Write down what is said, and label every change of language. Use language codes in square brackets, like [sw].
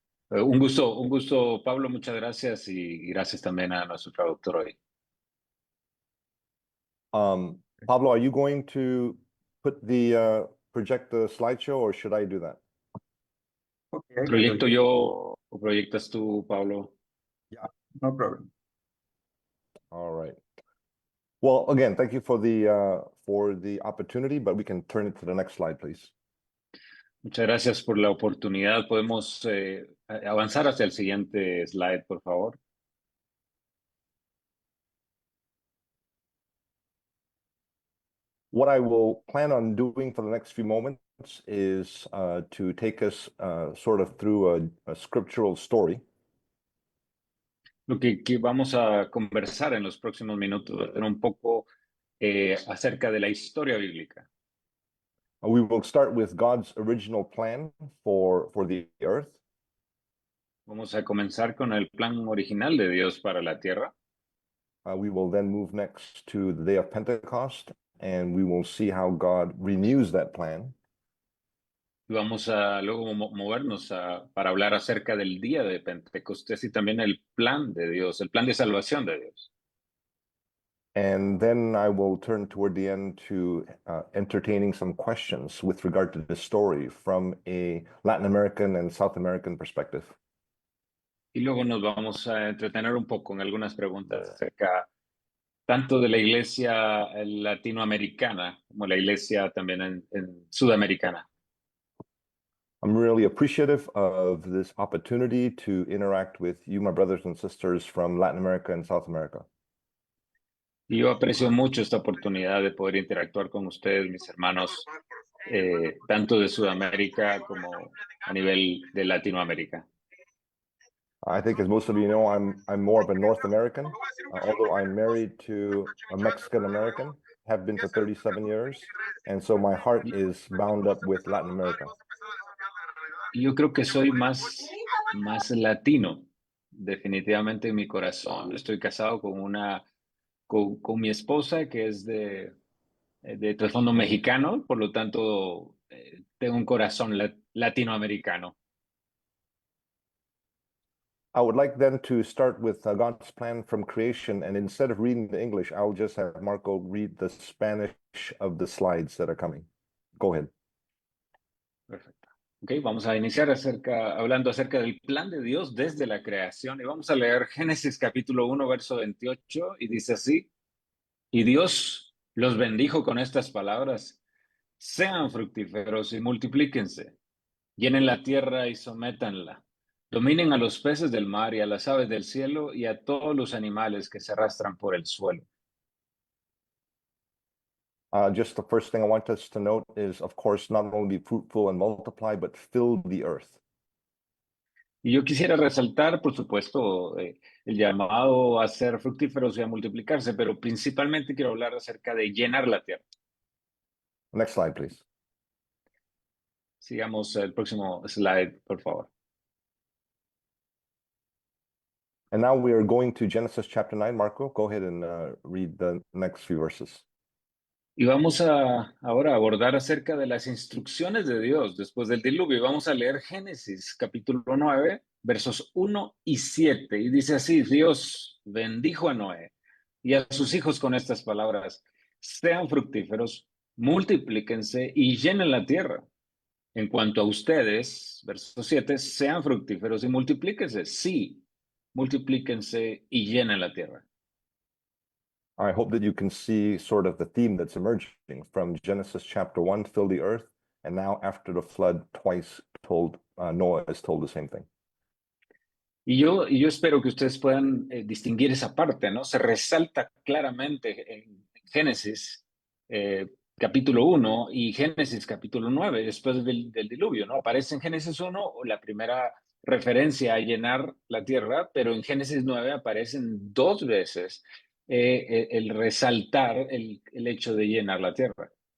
[es] Un gusto, Pablo, muchas gracias y gracias también a nuestro traductor hoy. [en] Pablo, are you going to project the slideshow or should I do that? Okay, [es] ¿Proyecto yo o proyectas tú, Pablo? [en] Yeah, no problem. All right. Well, again, thank you for the opportunity, but we can turn it to the next slide, please. [es] Muchas gracias por la oportunidad. ¿Podemos avanzar hacia el siguiente slide, por favor? [en] What I will plan on doing for the next few moments is to take us sort of through a scriptural story. [es] Lo que vamos a conversar en los próximos minutos era un poco acerca de la historia bíblica. [en] We will start with God's original plan for the earth. [es] Vamos a comenzar con el plan original de Dios para la tierra. [en] We will then move next to the day of Pentecost, and we will see how God renews that plan. [es] Y vamos a luego movernos para hablar acerca del día de Pentecostés y también el plan de Dios, el plan de salvación de Dios. [en] And then I will turn toward the end to entertaining some questions with regard to the story from a Latin American and South American perspective. [es] Y luego nos vamos a entretener un poco en algunas preguntas acerca tanto de la iglesia latinoamericana como la iglesia también en sudamericana. [en] I'm really appreciative of this opportunity to interact with you, my brothers and sisters from Latin America and South America. [es] Y yo aprecio mucho esta oportunidad de poder interactuar con ustedes, mis hermanos, tanto de Sudamérica como a nivel de Latinoamérica. [en] I think, as most of you know, I'm more of a North American, although I'm married to a Mexican American, have been for 37 years, and so my heart is bound up with Latin America. [es] Yo creo que soy más latino, definitivamente en mi corazón. Estoy casado con mi esposa, que es de trasfondo mexicano, por lo tanto, tengo un corazón latinoamericano. [en] I would like then to start with God's plan from creation, and instead of reading the English, I'll just have Marco read the Spanish of the slides that are coming. Go ahead. [es] Perfecto. Ok, vamos a iniciar hablando acerca del plan de Dios desde la creación y vamos a leer Génesis capítulo 1, verso 28 y dice así, y Dios los bendijo con estas palabras, sean fructíferos y multiplíquense, llenen la tierra y sométanla, dominen a los peces del mar y a las aves del cielo y a todos los animales que se arrastran por el suelo. [en] Just the first thing I want us to note is, of course, not only be fruitful and multiply, but fill the earth. [es] Y yo quisiera resaltar, por supuesto, el llamado a ser fructíferos y a multiplicarse, pero principalmente quiero hablar acerca de llenar la tierra. [en] Next slide, please. [es] Sigamos el próximo slide, por favor. [en] And now we are going to Genesis chapter 9. Marco, go ahead and read the next few verses. [es] Y vamos ahora a abordar acerca de las instrucciones de Dios después del diluvio. Y vamos a leer Génesis capítulo 9, versos 1 y 7. Y dice así, Dios bendijo a Noé y a sus hijos con estas palabras, sean fructíferos, multiplíquense y llenen la tierra. En cuanto a ustedes, verso 7, sean fructíferos y multiplíquense. Sí, multiplíquense y llenen la tierra. [en] I hope that you can see sort of the theme that's emerging from Genesis chapter 1, fill the earth, and now after the flood, twice told, Noah is told the same thing. [es] Y yo espero que ustedes puedan distinguir esa parte, ¿no? Se resalta claramente en Génesis capítulo 1 y Génesis capítulo 9, después del diluvio, ¿no? Aparece en Génesis 1 la primera referencia a llenar la tierra, pero en Génesis 9 aparecen dos veces el resaltar el hecho de llenar la tierra.